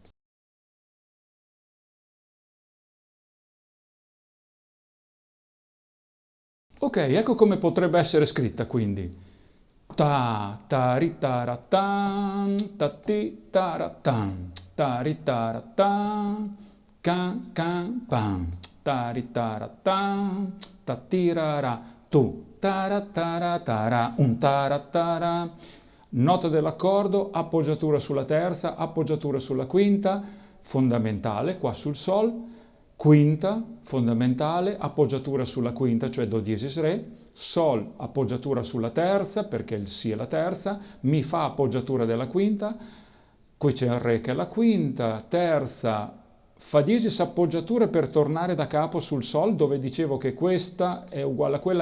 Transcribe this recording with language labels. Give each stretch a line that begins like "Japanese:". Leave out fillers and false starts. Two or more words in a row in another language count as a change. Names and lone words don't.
Italian: Ok, ecco come potrebbe essere scritta quindi. Ta ta ri ta ra tan, ta ti ta ra tan, ta ri ta ra tan, can can pam, ta ri ta ra tan, ta ti ra ra tu. Tara, un tara. Nota dell'accordo, appoggiatura sulla terza, appoggiatura sulla quinta, fondamentale qua sul sol, quinta, fondamentale, appoggiatura sulla quinta, cioè do diesis re, sol, appoggiatura sulla terza, perché il si è la terza, mi fa appoggiatura della quinta, qui c'è il re che è la quinta, terza, fa diesis appoggiatura per tornare da capo sul sol, dove dicevo che questa è uguale a quella.